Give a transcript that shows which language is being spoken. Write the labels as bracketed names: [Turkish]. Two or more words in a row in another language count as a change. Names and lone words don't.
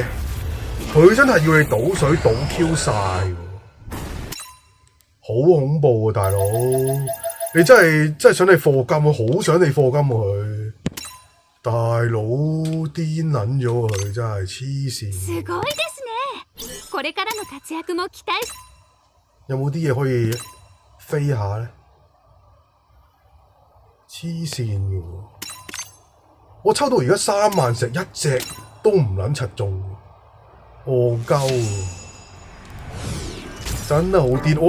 [Cantonese] 佢真係要你倒水倒 Q 晒喎，好恐怖啊！大佬，你真係想你課金，好想你課金佢，大佬癲撚咗佢，真係黐線。 [Japanese] すごいですね。これからの活躍も期待。 [Cantonese] 有冇啲嘢可以飛下咧？黐線嘅喎，我抽到而家3萬石一隻都唔撚柒中。戇鳩，真係好癲！